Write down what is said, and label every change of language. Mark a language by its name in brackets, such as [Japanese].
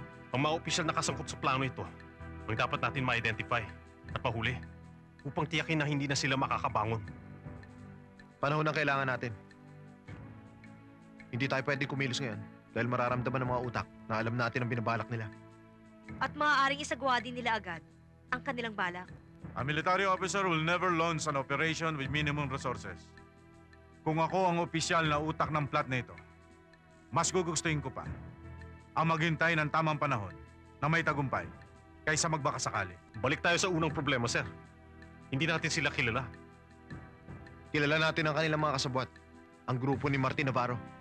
[Filipino] Ang mga opisyal na kasangkot sa plano ito, ang dapat natin ma-identify at pahuli upang tiyakin na hindi na sila makakabangon. Panahon ang kailangan natin. Hindi tayo pwedeng kumilos ngayon dahil mararamdaman ng mga utak na alam natin ang binabalak nila. At maaaring isagawa din nila agad ang kanilang balak. [English] A military officer will never launch an operation with minimum resources. [Filipino] Kung ako ang opisyal na utak ng plot na ito, mas gugustuhin ko pa ang maghintay ng tamang panahon na may tagumpay kaysa magbakasakali. Balik tayo sa unang problema, sir. Hindi natin sila kilala. Kilala natin ang kanilang mga kasabwat, ang grupo ni Martin Navarro.